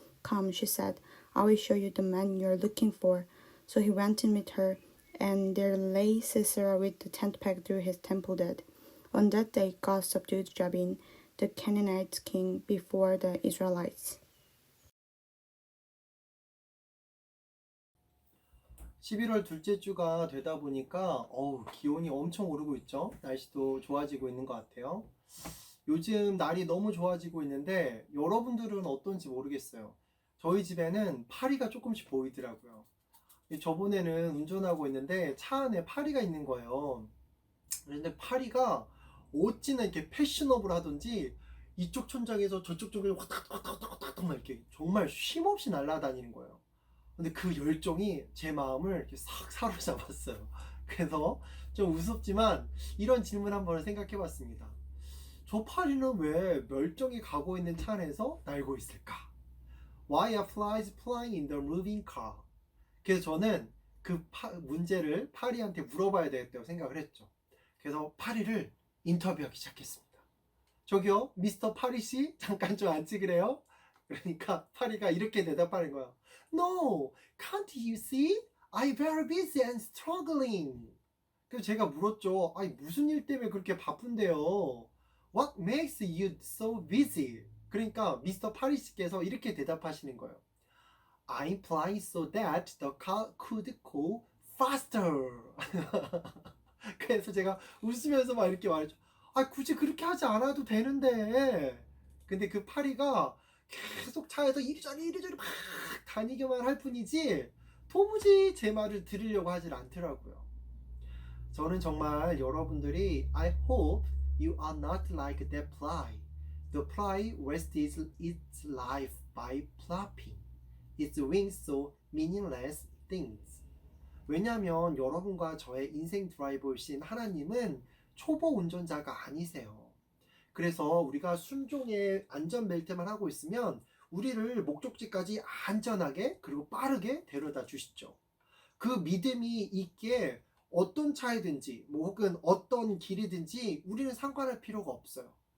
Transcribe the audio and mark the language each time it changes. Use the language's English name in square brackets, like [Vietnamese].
[English] Come, she said, I will show you the man you are looking for. So he went in with her, and there lay Sisera with the tent peg through his temple dead. On that day God subdued Jabin, the Canaanite king, before the Israelites. [Korean] 11월 둘째 주가 되다 보니까 기온이 엄청 오르고 있죠. 날씨도 좋아지고 있는 것 같아요. 요즘 날이 너무 좋아지고 있는데 여러분들은 어떤지 모르겠어요. 저희 집에는 파리가 조금씩 보이더라고요. 저번에는 운전하고 있는데 차 안에 파리가 있는 거예요. 그런데 파리가 어찌나 이렇게 패셔너블 하던지 이쪽 천장에서 저쪽 쪽에 왔다 이렇게 정말 쉼없이 날아다니는 거예요. 근데 그 열정이 제 마음을 이렇게 싹 사로잡았어요. 그래서 좀 우습지만 이런 질문 한번 생각해 봤습니다. 저 파리는 왜 멸종이 가고 있는 차 안에서 날고 있을까? [English] Why are flies flying in the moving car? [Korean] 그래서 저는 그 문제를 파리한테 물어봐야 되겠다고 생각을 했죠. 그래서 파리를 인터뷰하기 시작했습니다. 저기요, 미스터 파리씨? 잠깐 좀 안 찍으래요? 그러니까 파리가 이렇게 대답하는 거야. [English] No, can't you see? I'm very busy and struggling. [Korean] 그래서 제가 물었죠. 아니, 무슨 일 때문에 그렇게 바쁜데요? [English] What makes you so busy? [Korean] 그러니까 미스터 파리씨께서 이렇게 대답하시는 거예요. [English] I'm flying so that the car could go faster. [Korean] 그래서 제가 웃으면서 막 이렇게 말했죠. 아, 굳이 그렇게 하지 않아도 되는데. 근데 그 파리가 계속 차에서 이리저리 막 다니기만 할 뿐이지 도무지 제 말을 들으려고 하질 않더라고요. 저는 정말 여러분들이 [English] I hope you are not like that fly. The fly wastes its life by flapping its wings so meaningless things. [Korean] 왜냐하면 여러분과 저의 인생 드라이버이신 하나님은 초보 운전자가 아니세요. 그래서 우리가 순종의 안전벨트만 하고 있으면 우리를 목적지까지 안전하게 그리고 빠르게 데려다 주시죠. 그 믿음이 있기에 어떤 차이든지 혹은 어떤 길이든지 우리는 상관할 필요가 없어요.